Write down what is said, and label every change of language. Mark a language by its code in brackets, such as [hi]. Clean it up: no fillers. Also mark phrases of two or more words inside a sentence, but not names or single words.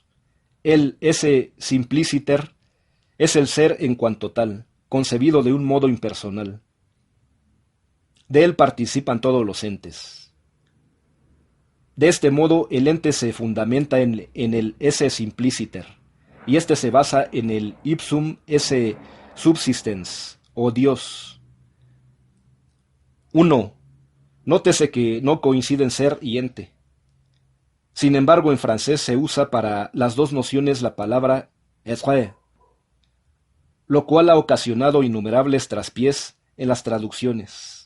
[es] El [la] esse simpliciter [es] es el ser en cuanto tal, concebido de un modo impersonal. De él participan todos los entes. De este modo, el ente se fundamenta en el [la] esse simpliciter, [es] y este se basa en el [la] ipsum esse subsistens, [es] o Dios. 1. Nótese que no coinciden ser y ente. Sin embargo, en francés se usa para las dos nociones la palabra être, lo cual ha ocasionado innumerables traspiés en las traducciones.